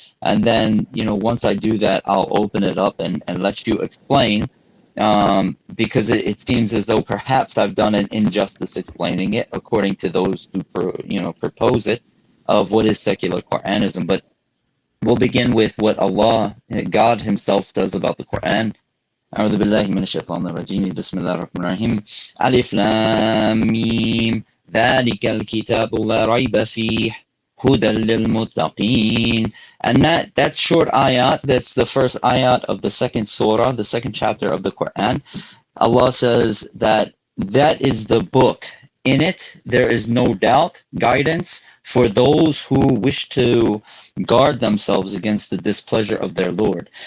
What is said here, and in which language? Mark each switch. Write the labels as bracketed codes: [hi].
[en] And then, once I do that, I'll open it up and let you explain, because it seems as though perhaps I've done an injustice explaining it according to those who propose it, of what is secular Quranism. But we'll begin with what Allah, God Himself, says about the Quran. [ar] أعوذ بالله من الشيطان الرجيم بسم الله الرحمن الرحيم ألف لام ميم ذلك الكتاب لا ريب فيه هدى للمتقين. [en] And that short ayat, that's the first ayat of the second surah, the second chapter of the Quran. Allah says that is the book. In it, there is no doubt guidance for those who wish to guard themselves against the displeasure of their Lord.